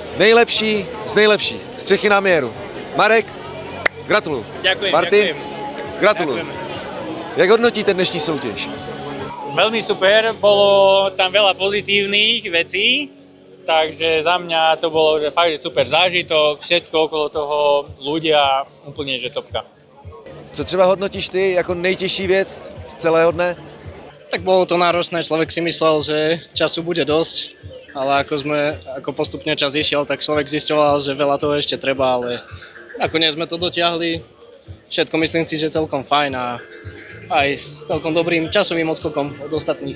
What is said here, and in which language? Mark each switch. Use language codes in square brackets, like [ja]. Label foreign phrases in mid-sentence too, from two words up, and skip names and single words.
[cs] nejlepší z nejlepších. Střechy na měru. Marek, gratuluju. [sk] Ďakujem, Martin, ďakujem. [cs] gratuluju. [sk] Ďakujem. [cs] Jak hodnotíte dnešní soutěž? [sk] Veľmi super, bolo tam veľa pozitívnych vecí, takže za mňa to bolo že fakt, že super zážitok, všetko okolo toho, ľudia, úplne že topka. [cs] Co třeba hodnotíš ty jako nejtěžší věc z celého dne? [sk] Tak bolo to náročné, človek si myslel, že času bude dosť, ale ako postupne čas išiel, tak človek zisťoval, že veľa toho ešte treba, ale nakoniec sme to dotiahli. Všetko myslím si, že celkom fajn a aj s celkom dobrým časovým odskokom od ostatných.